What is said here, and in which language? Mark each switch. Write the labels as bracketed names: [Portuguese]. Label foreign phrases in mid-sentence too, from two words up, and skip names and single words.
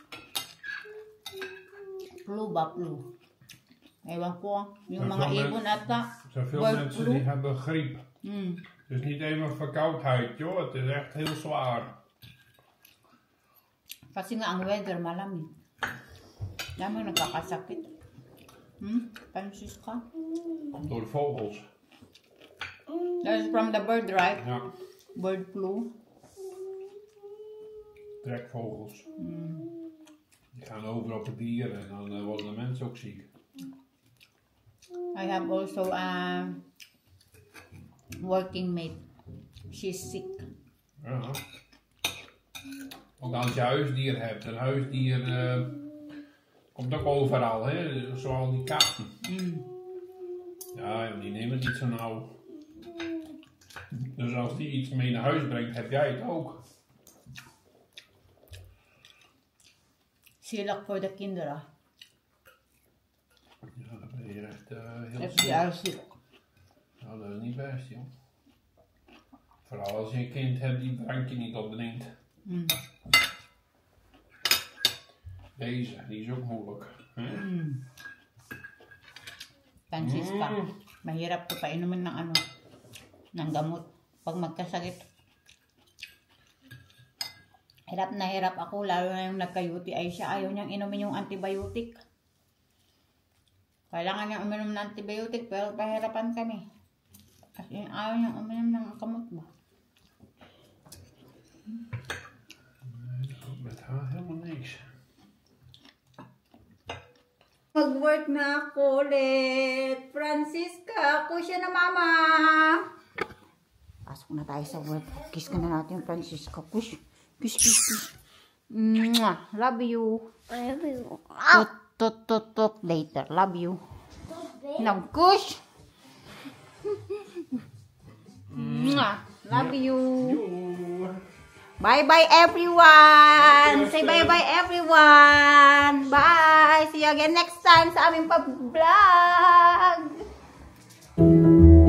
[Filipino] Flu. Ewan ko, yung mga ibon ata. [Dutch] Er zijn veel mensen die hebben griep. Het is niet even verkoudheid, joh. Het is echt heel zwaar. [Filipino] Kasi nga ang weather malamig. Dami nagkakasakit. Francisca? [Dutch] Door de vogels. [English] That is from the bird, right? [Dutch] Ja, [English] Bird flu. [Dutch] trekvogels. Die gaan over op de dieren en dan worden de mensen ook ziek. [English] I have also a working mate. She's sick. [Dutch] Ja. Ook als je huisdier hebt, een huisdier komt ook overal, hè? Zoals die katten. Ja, die nemen het niet zo nauw. Dus als die iets mee naar huis brengt, heb jij het ook. [English] Silak for the kinderen. [Dutch] Ja, dat weet hier echt heel FDRC. Nou, dat is niet best, joh. Vooral als je een kind hebt die het drankje niet opdrinkt. Mm. Deze, die is ook moeilijk. Hè? [Filipino] Francisca, mahirap to painumin ng ano, ng gamot pag magkasakit. Hirap na hirap ako, lalo na yung nagka-UTI siya. Ayaw niyang inumin yung antibiotic. Kailangan niyang uminom ng antibiotic, pero pahirapan kami. Kasi ayaw niyang uminom ng gamot ba? [Dutch] Met haar helemaal niks. [Filipino] Mag-work na ako ulit. Francisca, ako siya na mama. Pasok na tayo sa work. Kiss ka na natin, Francisca. [English] Kiss, kiss, kiss, kiss. Mwah. Love you. I love you. Tut later. Love you. Now, kush. Mwah. Love you. Bye-bye everyone! Say bye-bye everyone! Bye! See you again next time [Filipino] sa aming pa-vlog!